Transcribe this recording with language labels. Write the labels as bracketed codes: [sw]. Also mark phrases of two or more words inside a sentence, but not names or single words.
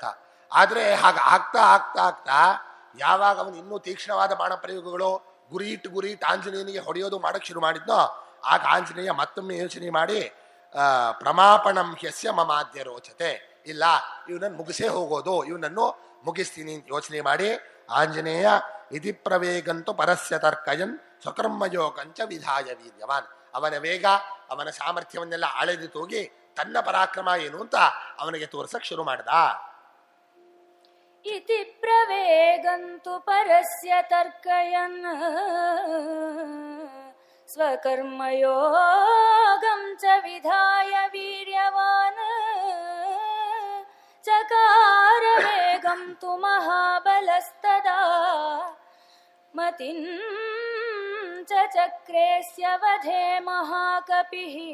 [kn] ಆದ್ರೆ ಹಾಗೆ ಆಗ್ತಾ ಯಾವಾಗ ಅವನು ಇನ್ನೂ ತೀಕ್ಷ್ಣವಾದ ಬಾಣ ಪ್ರಯೋಗಗಳು ಗುರಿ ಇಟ್ಟು ಆಂಜನೇಯನಿಗೆ ಹೊಡೆಯೋದು ಮಾಡಕ್ ಶುರು ಮಾಡಿದ್ನೋ, ಆಗ ಆಂಜನೇಯ ಮತ್ತೊಮ್ಮೆ ಯೋಚನೆ ಮಾಡಿ [sa] ಪ್ರಮಾಪಣಂ ಹ್ಯಸ್ಯ ಮಮಾದ್ಯ ರೋಚತೆ, [kn] ಇಲ್ಲ ಇವನನ್ನು ಮುಗಿಸೇ ಹೋಗೋದು, ಇವನನ್ನು ಮುಗಿಸ್ತೀನಿ ಅಂತ ಯೋಚನೆ ಮಾಡಿ ಆಂಜನೇಯ [sa] ಇತಿ ಪ್ರವೇಗಂತು ಪರಸ್ಯ ತರ್ಕಯನ್ ಸ್ವಕರ್ಮಯೋಗಂಚ ವಿಧಾಯ ವೀರ್ಯವಾನ್. [kn] ಅವನ ವೇಗ ಅವನ ಸಾಮರ್ಥ್ಯವನ್ನೆಲ್ಲ ಅಳೆದು ತೂಗಿ ತನ್ನ ಪರಾಕ್ರಮ ಏನು ಅಂತ ಅವನಿಗೆ ತೋರ್ಸಕ್ ಶುರು ಮಾಡ್ದ. [sa] ಇತಿ ಪ್ರವೇಗಂತು ಪರಸ್ಯ ತರ್ಕಯನ್ ಸ್ವಕರ್ಮಯೋಗಂ ಚ ವಿಧಾಯ ವೀರ್ಯವಾನ್ ಚಕಾರ ವೇಗಂ ತು ಮಹಾಬಲಸ್ತದ मतिं च चक्रेस्य वधे महाकपिः